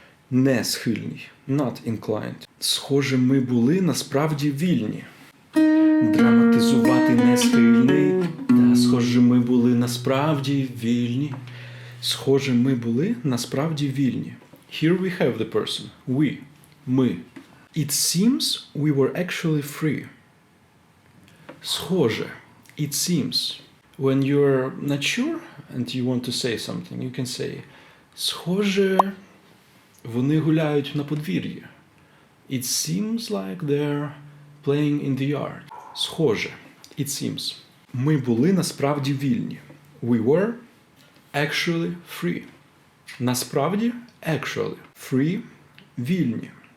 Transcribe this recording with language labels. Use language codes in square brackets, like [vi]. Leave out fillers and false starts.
[uk] Не схильний. [en] Not inclined. [uk] Схоже, ми були насправді вільні. Драматизувати не схильний. Та схоже, ми були насправді вільні. Схоже, ми були насправді вільні. [en] Here we have the person. We. [uk] Ми. [en] It seems we were actually free. [uk] Схоже. [en] It seems. When you're not sure and you want to say something, you can say [uk] схоже, вони гуляють на подвір'ї. [en] It seems like they're playing in the yard. [uk] Схоже. [en] It seems. [uk] Ми були насправді вільні. [en] We were actually free. [uk] Насправді, [en] actually. Free, [uk] вільні.